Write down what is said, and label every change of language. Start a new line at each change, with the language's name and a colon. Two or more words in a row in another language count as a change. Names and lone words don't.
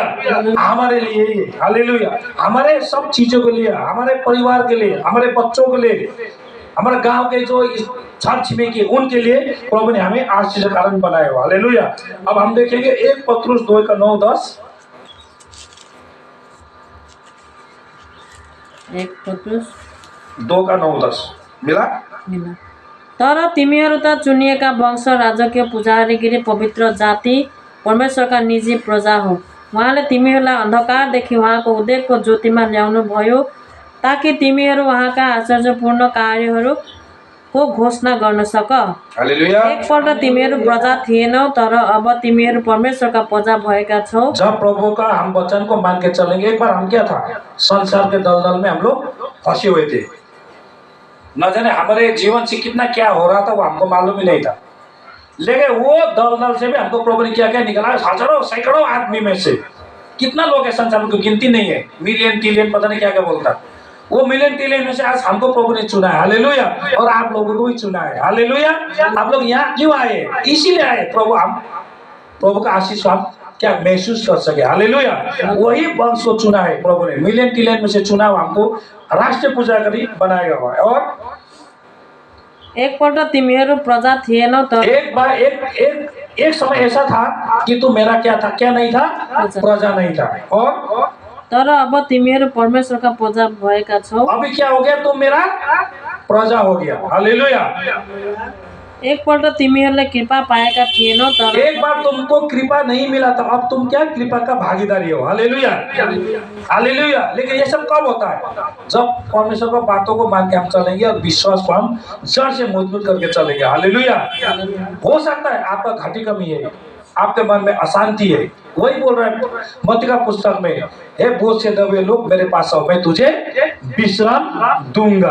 Hindi: हमारे लिए, हालेलुया, हमारे सब चीजों के लिए, हमारे परिवार के लिए, हमारे बच्चों के लिए, हमारे गांव के जो चर्च में के, उनके लिए प्रभु ने हमें आशीष का कारण बनाया हो। हालेलुया। अब हम देखेंगे 1 पत्रुस 2 का 9-10। 1 पत्रुस 2 का 9-10 मिला।
Nepali: तर तिमीहरू त चुनिएका वंश, राजकीय पुजारीगिरी, पवित्र जाति, परमेश्वरका निजी प्रजा हो। उहाँले तिमीहरूलाई अन्धकारदेखि उहाँको उदयको ज्योतिमा ल्याउनु भयो, ताकि तिमीहरू उहाँका आश्चर्यपूर्ण कार्यहरूको घोषणा गर्न सक। हालेलुया। एकपल्ट तिमीहरू प्रजा थिएनौ, तर अब तिमीहरू परमेश्वरका प्रजा भएका छौ।
Hindi: जब प्रभु का हम वचन को मान के चलेंगे, एक बार हम क्या था? संसार के दलदल में हम लोग फंसे हुए थे। न जाने हमारे जीवन से कितना क्या हो रहा था, वो हमको मालूम ही नहीं था। लेकिन वो दलदल से भी हमको प्रभु ने क्या क्या निकाला। हजारों सैकड़ों आदमी में से कितना लोग है संसार में, गिनती नहीं है।
English: million tillion
Hindi: पता नहीं क्या क्या बोलता। वो
English: million tillion
Hindi: में से आज हमको प्रभु ने चुना है। हालेलुया। और आप लोगों को भी चुना है। हालेलुया। आप लोग यहाँ क्यों आए? इसीलिए आए प्रभु का आशीष हम क्या महसूस कर सके। हालेलुया। वही वंश को चुना है प्रभु ने,
English: million tillion
Hindi: में से चुना हुआ हमको राष्ट्रीय पुजारी बनाया हुआ है। और
Nepali: एकपल्ट तिमीहरू प्रजा थिएनौ तर
Hindi: एक बार एक समय ऐसा था कि तू मेरा क्या था, क्या नहीं था, प्रजा नहीं था। और
Nepali: तर अब तिमीहरू परमेश्वरका प्रजा भएका छौ।
Hindi: अभी क्या हो गया, तुम मेरा प्रजा हो गया। हालेलुया।
Nepali: एकपल्ट तिमीहरूले कृपा पाएका थिएनौ तर
Hindi: एक बार तुमको कृपा नहीं मिला था, अब तुम क्या कृपा का भागीदारी हो। हालेलुया, हालेलुया। लेकिन ये सब कब होता है? जब परमेश्वर की बातों को मान के हम चलेंगे और विश्वास को हम जड़ से मजबूत करके चलेंगे। हालेलुया। हो सकता है आपका घाटी कमी है, आपके मन में अशांति है, वही बोल रहा है मत्ती का पुस्तक में, हे बोझ से दबे लोग मेरे पास आओ, मैं तुझे विश्राम दूंगा।